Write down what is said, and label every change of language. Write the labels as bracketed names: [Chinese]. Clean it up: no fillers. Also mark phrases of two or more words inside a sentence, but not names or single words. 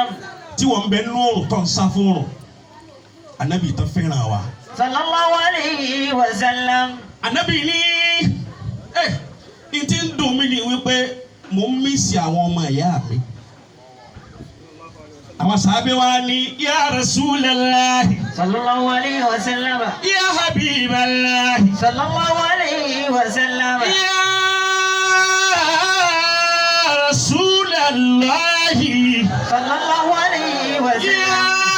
[Yoruba] tí wọ́n ń bẹ nínú òrùn tó ń sá fún òrùn ànábì tó fẹ́ràn wa. [Arabic] صلى الله عليه وسلم. [Yoruba] Ànábì ní n ti ń dùn mí ni wípé mò ń mísì àwọn ọmọ ìyá mi. àwọn sàábé wa ní [Arabic] يا رسول الله. صلى الله عليه وسلم. يا حبيب الله. صلى الله عليه وسلم. يا رسول الله. صلى الله عليه وسلم.